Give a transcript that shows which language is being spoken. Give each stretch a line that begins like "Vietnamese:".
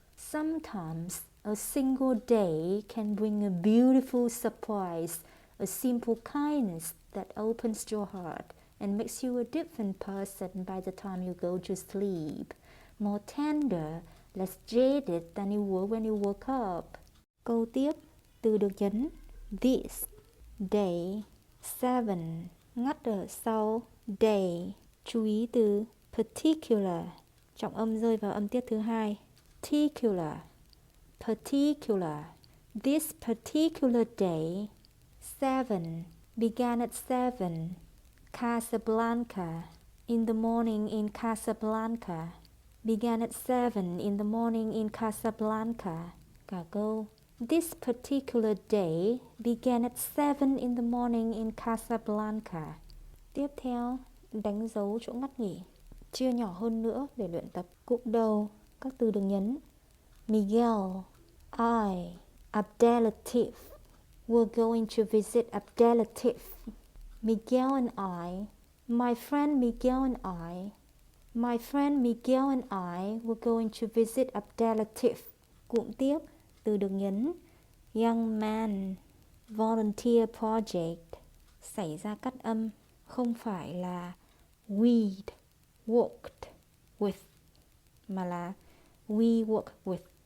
English: Sometimes a single day can bring a beautiful surprise, a simple kindness that opens your heart and makes you a different person by the time you go to sleep. More tender, less jaded than you were when you woke up.
Vietnamese: Câu tiếp, từ được nhấn
English: this day.
Vietnamese: 7. Ngắt ở sau day. Chú ý từ particular, trọng âm rơi vào âm tiết thứ hai.
English: Particular. This particular day. 7. Began at 7. Casablanca. In the morning in Casablanca. Began at 7 in the morning in Casablanca.
Vietnamese: Cả câu.
English: This particular day began at 7 in the morning in Casablanca.
Vietnamese: Tiếp theo, đánh dấu chỗ ngắt nghỉ. Chia nhỏ hơn nữa để luyện tập. Cụm đầu, các từ được nhấn Miguel, I, Abdelatif,
English: were going to visit a relative. Miguel and I, my friend Miguel and my friend Miguel and I were going to visit a relative.
Vietnamese: Cụm tiếp từ được nhấn.
English: Young man, volunteer project.
Vietnamese: Xảy ra cắt âm, không phải là
English: we'd worked with
Vietnamese: mà là
English: we work with.